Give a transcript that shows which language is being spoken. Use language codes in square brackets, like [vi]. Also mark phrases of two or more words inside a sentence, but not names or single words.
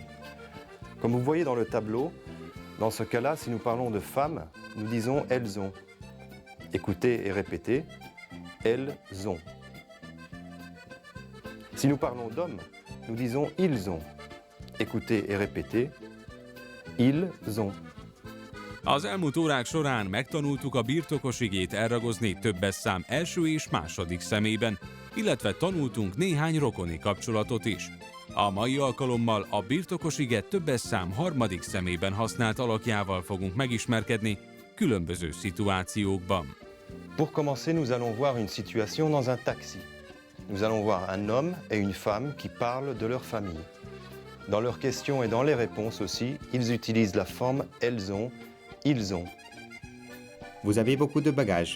[fr] Comme vous voyez dans le tableau, dans ce cas-là, si nous parlons de femmes, nous disons « elles ont ». Écoutez et répétez « elles ont ». Si nous parlons d'hommes, nous disons « ils ont ». Écoutez et répétez « ils ont ». [hu] Az elmúlt órák során megtanultuk a birtokos igét elragozni többes szám első és második személyben, illetve tanultunk néhány rokoni kapcsolatot is. A mai alkalommal a birtokos ige többes szám harmadik személyben használt alakjával fogunk megismerkedni különböző szituációkban. [fr] Pour commencer, nous allons voir une situation dans un taxi. Nous allons voir un homme et une femme qui parlent de leur famille. Dans leurs questions et dans les réponses aussi, ils utilisent la forme « elles ont », « ils ont ». Vous avez beaucoup de bagages.